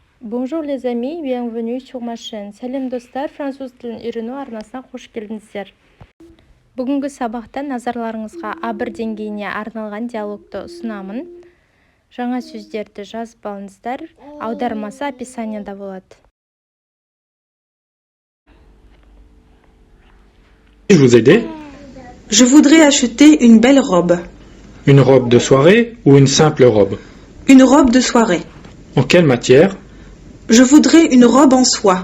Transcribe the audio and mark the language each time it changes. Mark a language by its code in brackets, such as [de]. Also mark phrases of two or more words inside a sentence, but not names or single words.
[fr] Bonjour les amis, bienvenue sur ma chaîne. [kk] Сәлем достар, француз тілін үйрену арнасына қош келдіңіздер. Бүгінгі сабақта назарларыңызға А1 деңгейіне арналған диалогты ұсынамын. Жаңа сөздерді жазып алыңыздар, аудармасы описанияда болады. [fr] Je vous aider? Je voudrais acheter une belle robe. Une robe de soirée ou une simple robe? Une robe de soirée. En quelle matière? Je voudrais une robe en soie.